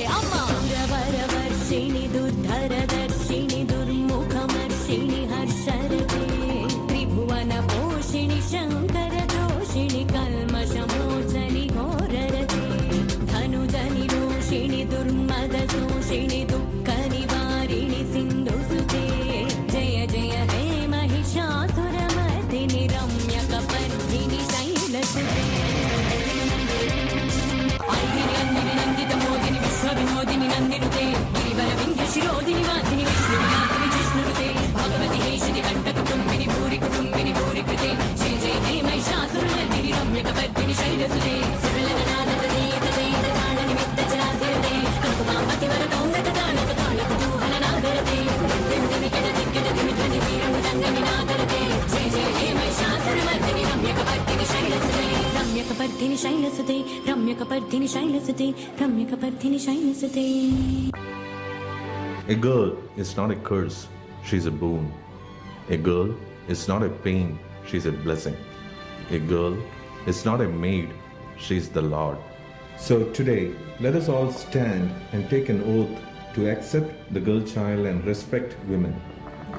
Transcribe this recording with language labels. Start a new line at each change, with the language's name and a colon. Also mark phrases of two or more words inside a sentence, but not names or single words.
Sanskrit: అమ్మ సురవరవర్షిణి దుర్ధరదర్శిని దుర్ముఖమర్షిణి హర్షరతే త్రిభువన పోషిణి శంకర దోషిణి కల్మషమోచని ఘోరరతే ధనుజని రోషిణి దుర్మద శోషిణి దుఃఖ నివారిణి సింధుసుతే జయ జయ హే महिषासुरमर्दिनि रम्यकपर्दिनि शैलसुते ऐगिरि नन्दिनि नन्दितमोदिनि विश्वविनोदिनि नन्दिनुते गिरिवर विन्ध्यशिरोदिनि वासिनि विष्णुविलासिनि जिष्णुनुते भगवति हेशिति कण्ठकुटुम्बिनि भूरि कुटुम्बिनि भूरि कृते जय जय हे महिषासुरमर्दिनि रम्यकपर्दिनि शैलसुते सुरलननादतते तते तालनिमित्तचरासिरते कंकुमापतिवरतौन्दततालकतालकुतूहलनादरते दिन्दिनि किडदिक्किडदिमि ध्वनिवीरमृदङ्गमिनादरते जय जय हे महिषासुरमर्दिनि रम्यकपर्दिनि शैलसुते रम्यकपर्दिनि शैलसुते रम्यकपर्दिनि शैलसुते रम्यकपर्दिनि शैलसुते
English: A girl is not a curse, she's a boon. A girl is not a pain, she's a blessing. A girl is not a maid, she's the Lord. So today, let us all stand and take an oath to accept the girl child and respect women.